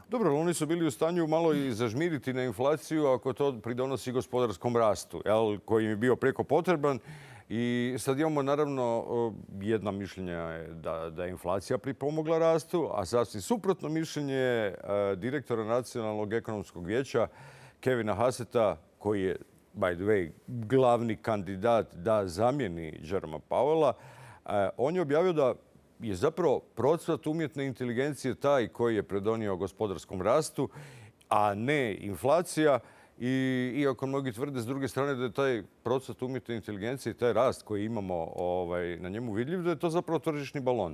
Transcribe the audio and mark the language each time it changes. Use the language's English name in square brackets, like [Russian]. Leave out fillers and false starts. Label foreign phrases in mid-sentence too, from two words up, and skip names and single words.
[Croatian] Dobro, oni su bili u stanju malo i zažmiriti na inflaciju ako to pridonosi gospodarskom rastu, koji im je bio preko potreban. I sad imamo naravno jedno mišljenje da je inflacija pripomogla rastu, a sasvim suprotno mišljenje direktora Nacionalnog ekonomskog vijeća Kevina Hassetta, koji je, [English] by the way, [Croatian] glavni kandidat da zamijeni Jeroma Powella. On je objavio da je zapravo procvat umjetne inteligencije taj koji je pridonio gospodarskom rastu, a ne inflacija. I iako mnogi tvrde s druge strane da je taj procvat umjetne inteligencije i taj rast koji imamo na njemu vidljiv, da je to zapravo tržišni balon.